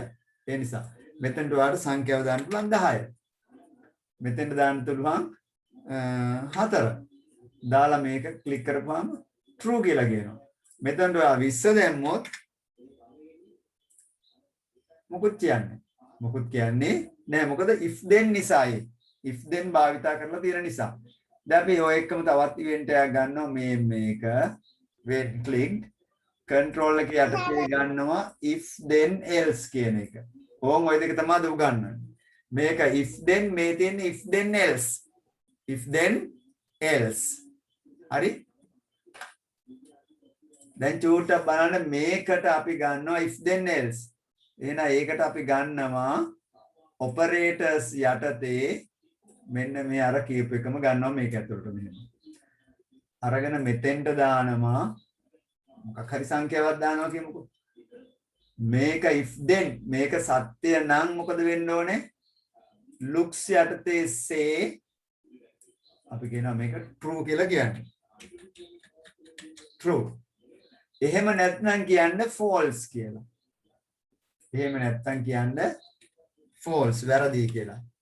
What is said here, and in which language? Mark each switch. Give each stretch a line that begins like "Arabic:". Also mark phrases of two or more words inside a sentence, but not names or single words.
Sinhala: ඒ නිසා මෙතනට ඔයාලට සංඛ්‍යාව දාන්න පුළුවන් 10. මෙතෙන්ට දාන්න පුළුවන් 4. දාලා මේක ක්ලික් කරපුවාම true කියලා කියනවා. මෙතනට ඔයා 20 දැම්මොත් මොකුත් කියන්නේ නෑ. මොකද
English: if then
Sinhala: නිසායි.
English: if then
Sinhala: භාවිතා කරලා තියෙන නිසා. දැන් අපි ඔය එක්කම තවත් ඉවෙන්ට් එකක් ගන්නවා මේක
English: when clicked control
Sinhala: එක යටතේ ගන්නවා
English: if then else
Sinhala: කියන එක. ඕම් ඔය දෙක තමයි උගන්වන්නේ. මේක
English: if then
Sinhala: මේ තියෙන
English: if then else. if then else.
Sinhala: හරි? දැන් චූට්ටක් බලන්න මේකට අපි ගන්නවා
English: if then else.
Sinhala: එහෙනම් ඒකට අපි ගන්නවා operators යටතේ මෙන්න මේ අර කීප එකම ගන්නවා මේක ඇතුළට මෙහෙම. අරගෙන මෙතෙන්ට දානවා මොකක් හරි සංඛ්‍යාවක් දානවා කියමුකෝ. මේක
English: if then
Sinhala: මේක සත්‍ය නම් මොකද වෙන්න ඕනේ? looks යටතේ say අපි කියනවා මේක true කියලා කියන්නේ. true. එහෙම නැත්නම් කියන්නේ false කියලා. එහෙම නැත්නම් කියන්නේ false වැරදි කියලා.